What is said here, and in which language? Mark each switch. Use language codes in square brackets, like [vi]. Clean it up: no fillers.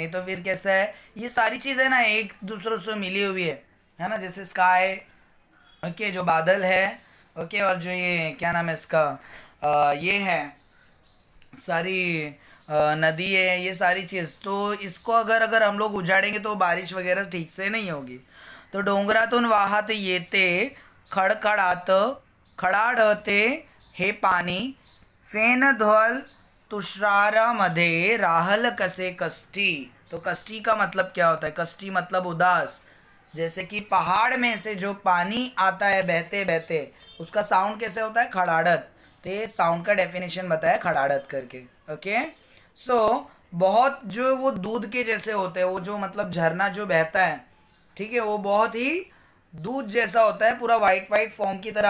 [hi] नहीं तो फिर कैसा है, ये सारी चीज़ें ना एक दूसरों से मिली हुई है ना। जैसे स्काई, ओके, जो बादल है, ओके, और जो ये क्या नाम है इसका, ये है सारी नदी है, ये सारी चीज़, तो इसको अगर अगर हम लोग उजाड़ेंगे तो बारिश वगैरह ठीक से नहीं होगी। [mr] तो डोंगरातून वाहत येते खडखडात, खडाडते हे पाणी, फेन धवल तुषारामध्ये राहल कसे कष्टी। [hi] तो कष्टी का मतलब क्या होता है, कष्टी मतलब उदास। जैसे कि पहाड़ में से जो पानी आता है बहते बहते, उसका साउंड कैसे होता है, खड़ाड़त। तो ये साउंड का डेफिनेशन बताया खड़ाड़त करके। ओके, सो बहुत जो वो दूध के जैसे होते हैं, वो जो मतलब झरना जो बहता है, ठीक है, वो बहुत ही दूध जैसा होता है, पूरा वाइट वाइट फॉर्म की तरह।